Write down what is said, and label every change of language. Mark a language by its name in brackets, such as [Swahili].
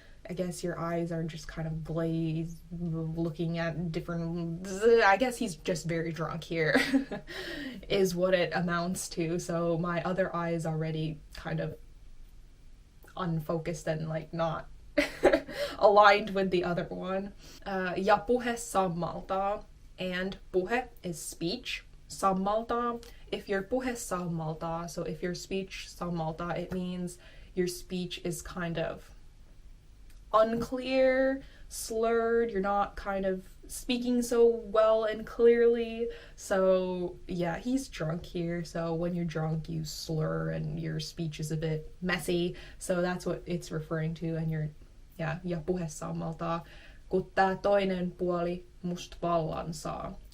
[English] I guess your eyes are just kind of glazed, looking at different, I guess he's just very drunk here, is what it amounts to. So my other eye is already kind of unfocused and like not aligned with the other one. [Finnish] Ja puhe sammaltaa, [English] and puhe is speech. Sammaltaa, if your puhe sammaltaa, so if your speech sammaltaa, it means your speech is kind of unclear, slurred, you're not kind of speaking so well and clearly. So yeah, he's drunk here, so when you're drunk you slur and your speech is a bit messy, so that's what it's referring to. And you're, yeah, [Finnish] ja puhe sammaltaa, kun tää toinen puoli must vallan saa.